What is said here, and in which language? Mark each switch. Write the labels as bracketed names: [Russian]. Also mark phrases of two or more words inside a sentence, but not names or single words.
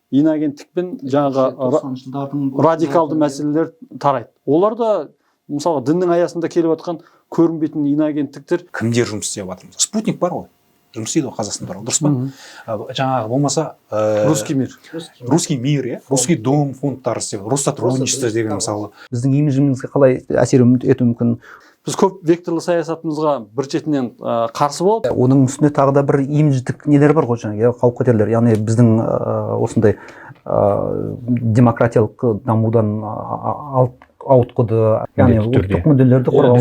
[Kazakh] инагенттікпен жаңағы радикалды мәселелер тарайды. Олар да мысалы діннің аясында келіп жатқан көрінбейтін инагенттіктер. Кімдер жұмыс істеп жатыр? Спутник бар ғой. Жұмыс істейді ғой Қазақстан туралы, дұрыс па? Жаңағы болмаса Русский мир. Русский мир, иә. Русский дом фондтары істеп, Россотрудничество деген мысалы. Біздің имиджімізге қалай әсер етуі мүмкін? Біз көп векторлы саясатымызға бір шетінен қарсы болып. Оның үстіне тағы да бір имидждік нелер бар ғой жаңағы, қауіп қатерлер. Яғни біздің осындай демократиялық дамудан ауытқыды, яғни ұлттық мүдделерді қорғау.